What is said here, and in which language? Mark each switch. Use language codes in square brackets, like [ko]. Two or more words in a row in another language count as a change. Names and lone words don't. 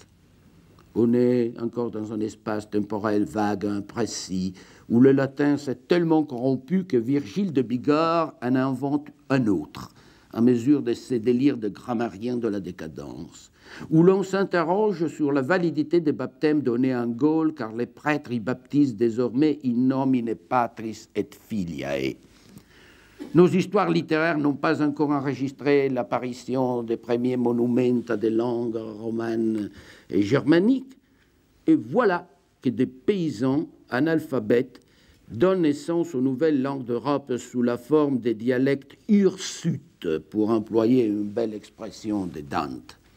[fr] On est encore dans un espace temporel vague, imprécis, où le latin s'est tellement corrompu que Virgile de Bigorre en invente un autre, à mesure de ses délires de grammairien de la décadence, où l'on s'interroge sur la validité des baptêmes donnés en Gaule, car les prêtres y baptisent désormais [la] in nomine Patris et Filiae. [fr] Nos histoires littéraires n'ont pas encore enregistré l'apparition des premiers monuments des langues romanes et germaniques, et voilà que des paysans analphabètes donnent naissance aux nouvelles langues d'Europe sous la forme des dialectes hirsutes, pour employer une belle expression de Dante.